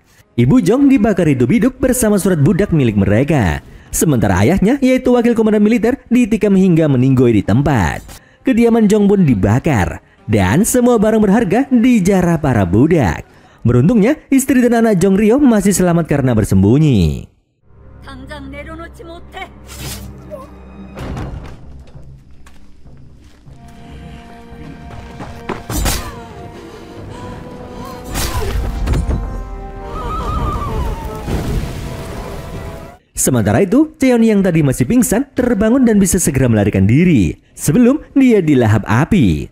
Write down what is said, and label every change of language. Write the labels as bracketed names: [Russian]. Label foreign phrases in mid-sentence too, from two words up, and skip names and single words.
[Indonesian] Ibu Jong dibakar hidup-hidup bersama surat budak milik mereka. Sementara ayahnya, yaitu wakil komandan militer, ditikam hingga meninggoy di tempat. Kediaman Jong pun dibakar dan semua barang berharga dijarah para budak. Beruntungnya, istri dan anak Jong Ryo masih selamat karena bersembunyi. [Korean] 당장 내려놓지 못해. [Indonesian] Sementara itu, Cheon yang tadi masih pingsan terbangun dan bisa segera melarikan diri sebelum dia dilahap api.